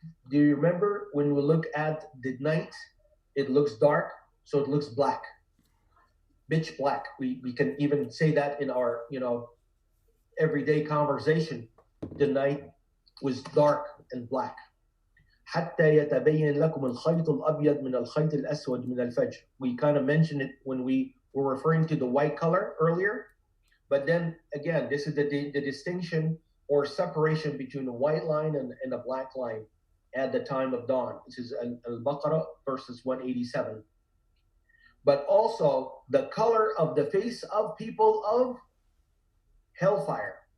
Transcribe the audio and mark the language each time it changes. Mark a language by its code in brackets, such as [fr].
[en] Do you remember when we look at the night, it looks dark, so it looks black, pitch black. We can even say that in our everyday conversation. The night was dark and black. [ar] حتى يتبين لكم الخيط الأبيض من الخيط الأسود من الفجر. [en] We kind of mentioned it when we were referring to the white color earlier, but then again, this is the distinction or separation between a white line and a black line at the time of dawn. This is Al-Baqarah, verses 187. But also the color of the face of people of hellfire.